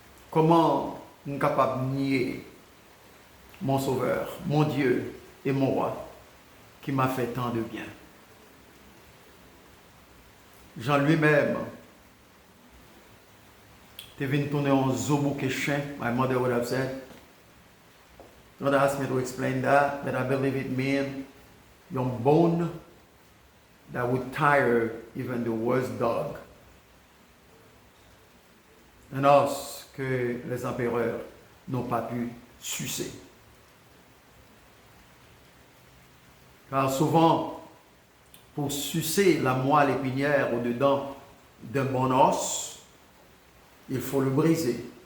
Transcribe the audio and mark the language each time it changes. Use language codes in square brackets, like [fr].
[fr] Comment nous sommes capables de nier mon Sauveur, mon Dieu et mon Roi, qui m'a fait tant de bien? Jean lui-même, tu venu tourner en zobouke chien. [en] My mother would have said. Don't ask me to explain that, but I believe it means your bone that would tire even the worst dog. [fr] Un os que les empereurs n'ont pas pu sucer. Car souvent, pour sucer la moelle épinière au-dedans d'un bon os, il faut le briser.